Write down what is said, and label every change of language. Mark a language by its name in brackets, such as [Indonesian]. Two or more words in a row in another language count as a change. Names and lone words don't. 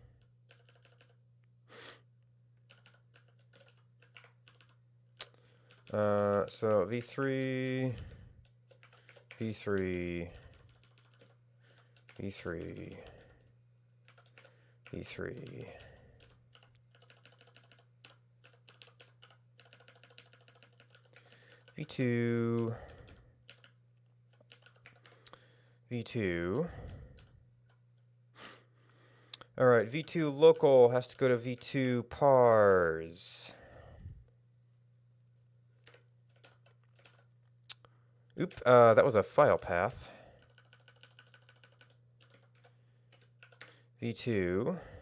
[English] So V3, V3, V3, V3. V2, V2. All right, V2 local has to go to V2 pars. Oop, that was a file path. V2.